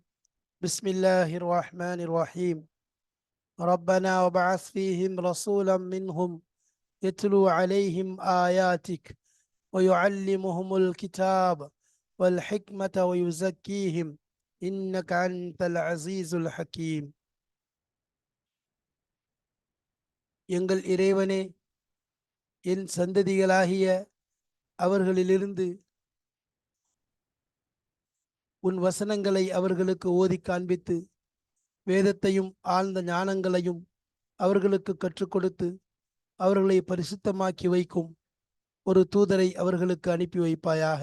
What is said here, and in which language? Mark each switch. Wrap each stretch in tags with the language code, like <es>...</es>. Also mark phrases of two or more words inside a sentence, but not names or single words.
<ar>بسم الله الرحمن الرحيم. ربنا وبعث فيهم رسولا منهم يتلو عليهم آياتك ويعلمهم الكتاب والحكمة ويزكيهم إنك أنت العزيز الحكيم.</ar> <ta>எங்கள் இறைவனே, என் சந்ததிகளாகிய அவர்களிலிருந்து உன் வசனங்களை அவர்களுக்கு ஓதி காண்பித்து வேதத்தையும் ஆழ்ந்த ஞானங்களையும் அவர்களுக்கு கற்றுக் கொடுத்து அவர்களை பரிசுத்தமாக்கி வைக்கும் ஒரு தூதரை அவர்களுக்கு அனுப்பி வைப்பாயாக.</ta>